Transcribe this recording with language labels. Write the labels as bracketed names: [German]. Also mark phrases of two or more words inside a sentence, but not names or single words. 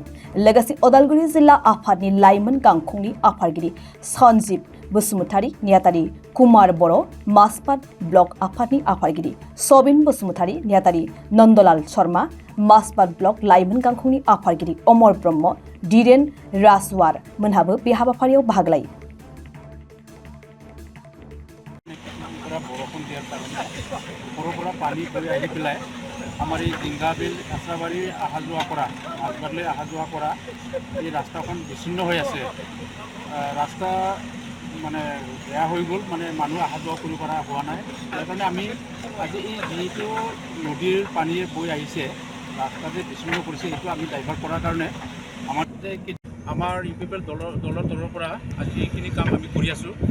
[Bodo] लोगोसे अदालगुरि जिल्ला आफादनि लाइमोन गांखंनि आफादगिरि सन्जीब बसुमतारि, नेतारि कुमार बर', मासबाद ब्लक आफादनि आफादगिरि सबिन बसुमतारि, नेतारि नन्दलाल शर्मा, मासबाद ब्लक लाइमोन गांखंनि आफादगिरि अमर ब्रह्म, धीरेन राजवार मोनहाबो बे हाबाफारियाव बाहागो लायो। [Assamese] बर'फोरा पानी बৈ আহি পেলাই আমাৰ এই জিংগাবিল আশ্ৰাবাৰী অহা যোৱা কৰা মাছবাদলৈ অহা যোৱা কৰা এই ৰাস্তাখন বিচ্ছিন্ন হৈ আছে। ৰাস্তা মানে বেয়া হৈ গ'ল, মানে মানুহ অহা যোৱা কৰিব পৰা হোৱা নাই। তাৰ কাৰণে আমি আজি এই যিটো নদীৰ পানীয়ে বৈ আহিছে ৰাস্তাতে বিচ্ছিন্ন কৰিছে, সেইটো আমি ডাইভাৰ্ট কৰাৰ কাৰণে আমাৰ ইউপিপিএল দলৰ তৰফৰ পৰা আজি এইখিনি কাম আমি কৰি আছোঁ।